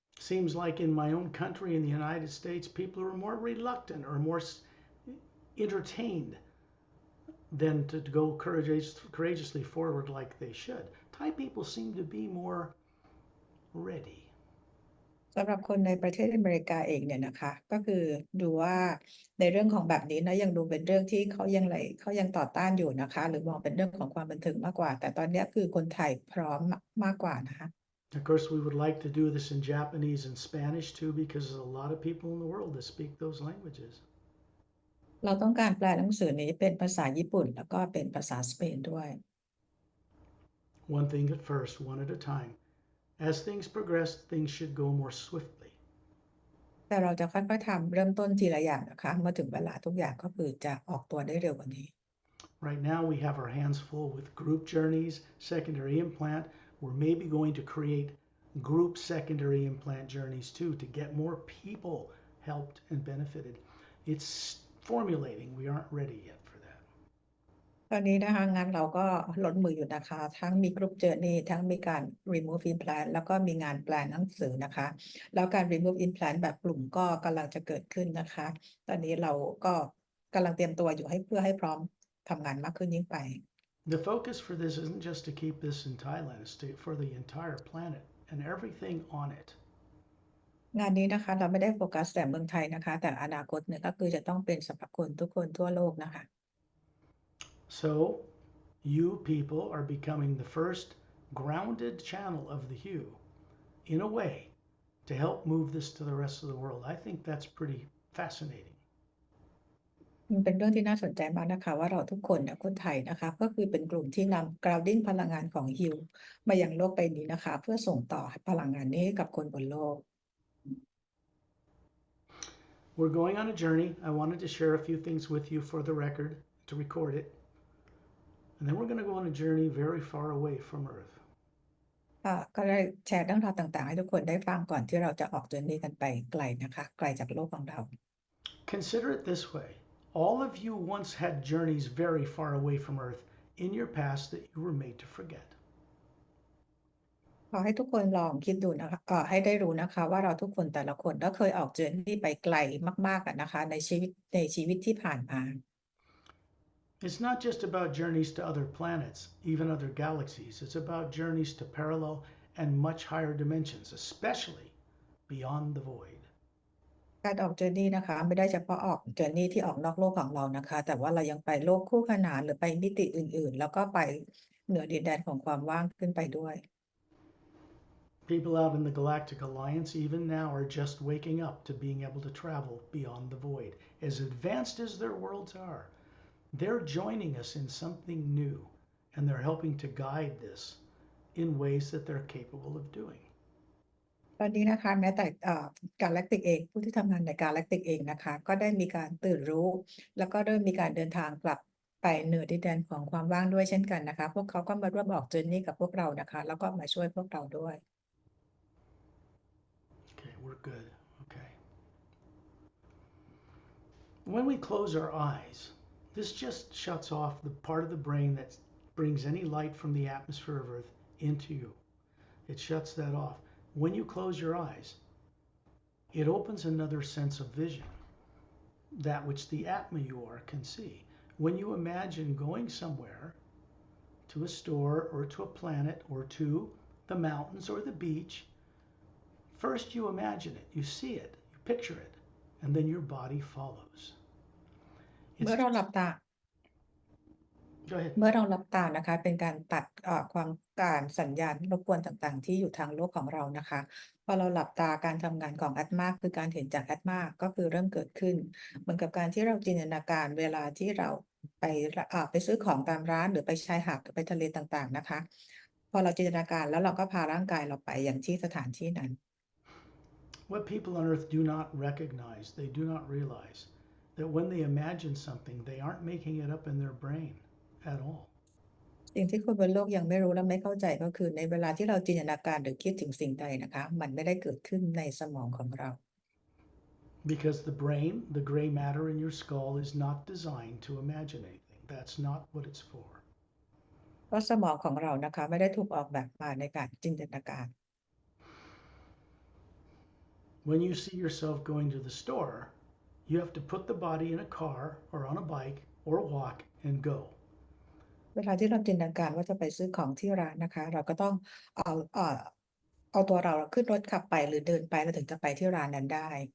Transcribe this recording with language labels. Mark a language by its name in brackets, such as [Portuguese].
[English] Seems like in my own country, in the United States, people are more reluctant or more entertained than to go courageously forward like they should. Thai people seem to be more ready. [Thai] สำหรับคนในประเทศอเมริกาเองเนี่ยนะคะก็คือดูว่าในเรื่องของแบบนี้นะยังดูเป็นเรื่องที่เขายังต่อต้านอยู่นะคะหรือมองเป็นเรื่องของความบันเทิงมากกว่าแต่ตอนนี้คือคนไทยพร้อมมากกว่านะคะ [English] Of course, we would like to do this in Japanese and Spanish too because there's a lot of people in the world that speak those languages. [Thai] เราต้องการแปลหนังสือนี้เป็นภาษาญี่ปุ่นแล้วก็เป็นภาษาสเปนด้วย [English] One thing at first, one at a time. As things progress, things should go more swiftly. [Thai] แต่เราจะค่อยๆทำเริ่มต้นทีละอย่างนะคะเมื่อถึงเวลาทุกอย่างก็คือจะออกตัวได้เร็วกว่านี้ [English] Right now, we have our hands full with group journeys, secondary implant. We're maybe going to create group secondary implant journeys too to get more people helped and benefited. It's formulating. We aren't ready yet for that. [Thai] ตอนนี้นะคะงานเราก็ล้นมืออยู่นะคะทั้งมีกรุ๊ปเจอร์นี่ทั้งมีการ remove implant แล้วก็มีงานแปลหนังสือนะคะแล้วการ remove implant แบบกลุ่มก็กำลังจะเกิดขึ้นนะคะตอนนี้เราก็กำลังเตรียมตัวอยู่เพื่อให้พร้อมทำงานมากขึ้นยิ่งไป [English] The focus for this isn't just to keep this in Thailand, it's for the entire planet and everything on it. [Thai] งานนี้นะคะเราไม่ได้โฟกัสแต่เมืองไทยนะคะแต่อนาคตเนี่ยก็คือจะต้องเป็นสำหรับคนทุกคนทั่วโลกนะคะ [English] So, you people are becoming the first grounded channel of the HU in a way to help move this to the rest of the world. I think that's pretty fascinating. [Thai] มันเป็นเรื่องที่น่าสนใจมากนะคะว่าเราทุกคนเนี่ยคนไทยนะคะก็คือเป็นกลุ่มที่นำ grounding พลังงานของฮิวมายังโลกใบนี้นะคะเพื่อส่งต่อพลังงานนี้ให้กับคนบนโลก [English] We're going on a journey. I wanted to share a few things with you for the record, to record it. And then we're going to go on a journey very far away from Earth. [Thai] ก็ได้แชร์เรื่องราวต่างๆให้ทุกคนได้ฟังก่อนที่เราจะออกเดินนี้กันไปไกลนะคะไกลจากโลกของเรา [English] Consider it this way. All of you once had journeys very far away from Earth in your past that you were made to forget. [Thai] ขอให้ทุกคนลองคิดดูนะคะให้ได้รู้นะคะว่าเราทุกคนแต่ละคนก็เคยออกเจอร์นี่ไปไกลมากๆกันนะคะในชีวิตที่ผ่านมา [English] It's not just about journeys to other planets, even other galaxies. It's about journeys to parallel and much higher dimensions, especially beyond the void. [Thai] การออกเจอร์นี่นะคะไม่ได้เฉพาะออกเจอร์นี่ที่ออกนอกโลกของเรานะคะแต่ว่าเรายังไปโลกคู่ขนานหรือไปมิติอื่นๆแล้วก็ไปเหนือดินแดนของความว่างขึ้นไปด้วย [English] People out in the Galactic Alliance, even now, are just waking up to being able to travel beyond the void. As advanced as their worlds are, they're joining us in something new, and they're helping to guide this in ways that they're capable of doing. [Thai] ตอนนี้นะคะแม้แต่กาแล็กติกเองผู้ที่ทำงานในกาแล็กติกเองนะคะก็ได้มีการตื่นรู้ แล้วก็เริ่มมีการเดินทางกลับไปเหนือดินแดนของความว่างด้วยเช่นกันนะคะพวกเขาก็มาร่วมออกเจอร์นี่กับพวกเรานะคะแล้วก็มาช่วยพวกเราด้วย [English] Okay, we're good. Okay. When we close our eyes, this just shuts off the part of the brain that brings any light from the atmosphere of Earth into you. It shuts that off. When you close your eyes, it opens another sense of vision, that which the Atma you are can see. When you imagine going somewhere, to a store or to a planet or to the mountains or the beach, first you imagine it, you see it, you picture it, and then your body follows. [Thai] เมื่อเราหลับตา [English] Go ahead. [Thai] เมื่อเราหลับตานะคะเป็นการตัดความการสัญญาณรบกวนต่างๆ ที่อยู่ทางโลกของเรานะคะพอเราหลับตาการทำงานของแอตมาคือการเห็นจากแอตมาก็คือเริ่มเกิดขึ้น เหมือนกับการที่เราจินตนาการเวลาที่เราไปซื้อของตามร้านหรือไปชายหาดหรือไปทะเลต่างๆนะคะพอเราจินตนาการแล้วเราก็พาร่างกายเราไปอย่างที่สถานที่นั้น [English] What people on Earth do not recognize, they do not realize that when they imagine something, they aren't making it up in their brain at all. [Thai] สิ่งที่คนบนโลกยังไม่รู้และไม่เข้าใจก็คือในเวลาที่เราจินตนาการหรือคิดถึงสิ่งใดนะคะมันไม่ได้เกิดขึ้นในสมองของเรา [English] Because the brain, the gray matter in your skull, is not designed to imagine anything. That's not what it's for. [Thai] เพราะสมองของเรานะคะไม่ได้ถูกออกแบบมาในการจินตนาการ [English] When you see yourself going to the store, you have to put the body in a car or on a bike or walk and go. [Thai] เวลาที่เราจินตนาการว่าจะไปซื้อของที่ร้านนะคะเราก็ต้องเอาตัวเราขึ้นรถขับไปหรือเดินไปเราถึงจะไปที่ร้านนั้นได้